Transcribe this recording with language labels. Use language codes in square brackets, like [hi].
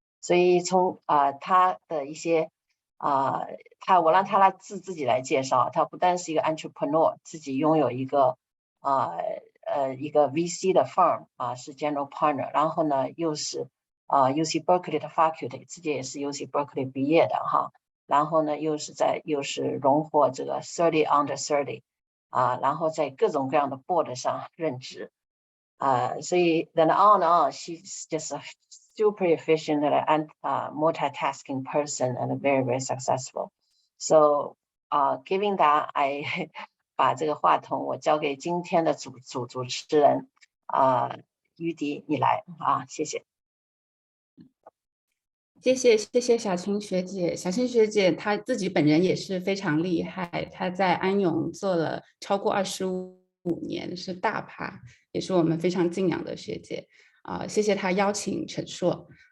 [zh] 所以从他的一些我让他自己来介绍，他不但是一个 entrepreneur， 自己拥有一个一个 VC 的 firm 是 general partner，然后呢又是UC Berkeley 的 Faculty， 自己也是 UC Berkeley 毕业的然后呢又是荣获这个30 under 30 然后在各种各样的 board 上任职所以 [en] then on and on she's just a super efficient and multitasking person and very very successful. So given that I [zh] 把这个话筒我交给今天的主持人UD你来谢谢。谢谢小青学姐。小青学姐她自己本人也是非常厉害，她在安永做了超过25年，是大咖，也是我们非常敬仰的学姐谢谢她邀请陈硕。